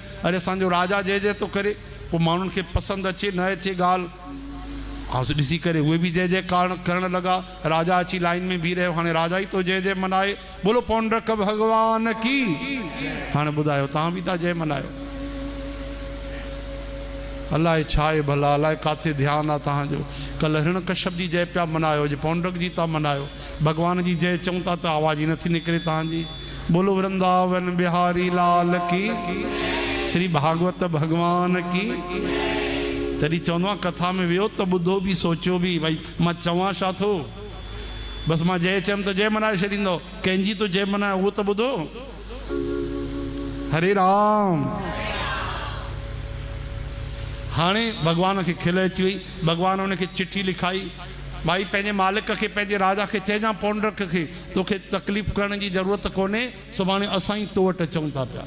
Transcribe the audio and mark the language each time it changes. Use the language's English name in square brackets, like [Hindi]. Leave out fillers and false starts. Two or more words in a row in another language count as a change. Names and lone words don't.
[Sindhi] अरे असांजो राजा जय जय तो करे, पोइ माण्हुनि खे पसंदि अचे न अचे ॻाल्हि, ऐं ॾिसी करे उहे बि जय जयकार करण लॻा। राजा अची लाइन में बीह रहियो, हाणे राजा ई तो जय जय मनाए, [Hindi] बोलो पौंड्रक भगवान की। [Sindhi] हाणे ॿुधायो, तव्हां बि था जय मनायो। अलाए छा आहे भला, अलाए काथे ध्यानु आहे तव्हांजो। कल्ह हिरण कश्यप जी जय पिया मनायो, अॼु पौंड्रक जी था मनायो। भगवान जी जय चऊं था त आवाज़ ई नथी निकिरे तव्हांजी। [Hindi] बोलो वृंदावन बिहारी लाल की, श्री भागवत भगवान की। [Sindhi] तॾहिं चवंदो आहे कथा में वियो त ॿुधो बि, सोचियो बि, भई मां चवां छा थो, बसि मां जय चयमि त जय मनाए छॾींदो, कंहिंजी तो जय मनाए उहो त ॿुधो। हरे राम। हाणे भगवान खे खिल अची वई। भगवान उनखे चिठी लिखाई, भाई पंहिंजे मालिक खे, पंहिंजे राजा खे चइजां, पौंड्रक खे तोखे तकलीफ़ करण जी ज़रूरत कोन्हे, सुभाणे असां ई तो वटि अचूं था पिया।